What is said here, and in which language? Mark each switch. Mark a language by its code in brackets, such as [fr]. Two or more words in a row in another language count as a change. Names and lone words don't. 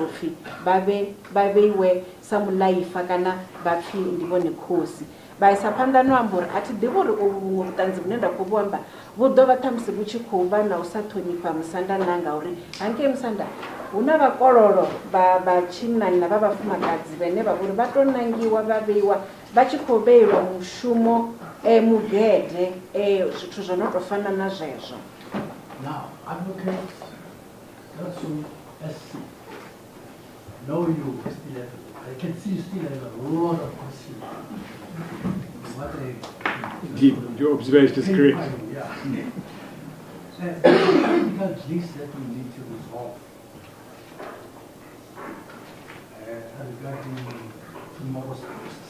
[ve] upfhi vha vheiwe sa mulaifa kana vha pfhi ndi vhone khosi vha isa phanḓa no amba uri a thi ḓivhi uri ovhu vhuṅwe vhuṱanzi vhune nda khou vhu amba vhu ḓo vha ṱhamusi vhu tshi khou vha na u sa ṱhonifha musanda na ngauri hangei musanda hu na vhakololo vha tshinnani na vha vhafumakadzi vhane vha vhori vha tou nangiwa vha vheiwa vha tshi khou vheilwa mushumo mugede zwithu zwo no tou fana na zwezwo. [en] Now, advocates also SC know you still have, I can see you still have a lot of questions. Indeed, your observation is correct. Yeah. The technical glitch that we need to resolve regarding tomorrow's posts.